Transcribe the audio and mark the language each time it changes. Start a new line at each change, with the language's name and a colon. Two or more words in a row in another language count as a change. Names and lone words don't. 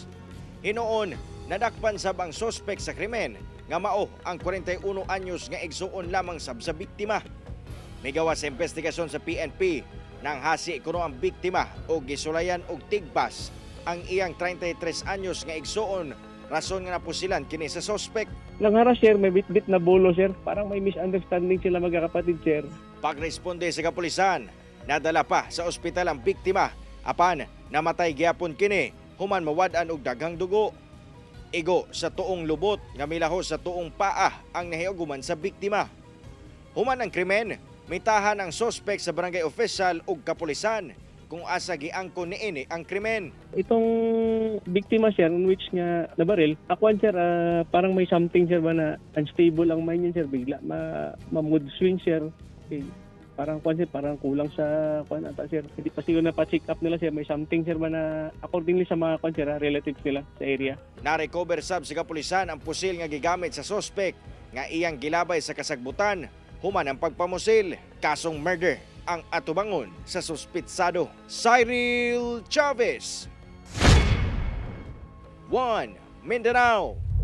Cebuano: Hinoon, nadakpan sab ang sospek sa krimen nga mao ang 41 anyos nga igsuon lamang sab sa biktima. Migawa sa investigasyon sa PNP, nang hasi kuno ang biktima o gisulayan og tigbas ang iyang 33 anyos nga igsuon, rason nga napusilan kini sa sospek.
Filipino: Langhara sir, may bit-bit na bolo sir, parang may misunderstanding sila magkakapatid sir.
Cebuano: Pagresponde sa kapulisan, nadala pa sa ospital ang biktima, apan namatay gyapon kini human mawad-an og daghang dugo. Igo sa tuong lubot nga milahos sa tuong paa ang nahiuguman sa biktima. Human ang krimen, mitahan ang sospek sa barangay official ug kapulisan kung asa giangkon niini ang krimen.
Filipino: Itong biktima sir,
English: in which
Filipino: nga nabaril, ako sir, parang may something sir ba na unstable ang mind niya sir, bigla ma-
English: mood swing
Filipino: sir. Okay. Parang kulang sa ata sir. Hindi pa siguro na-check up nila sir, may something sir ba na accordingly sa mga sir, relatives nila sa area.
Cebuano: Na-recover sab sa kapulisan ang pusil nga gigamit sa sospek nga iyang gilabay sa kasagbutan, human ang pagpamusil, kasong murder ang atubangon sa suspitsado. Cyril Chavez, 1 Mindanao.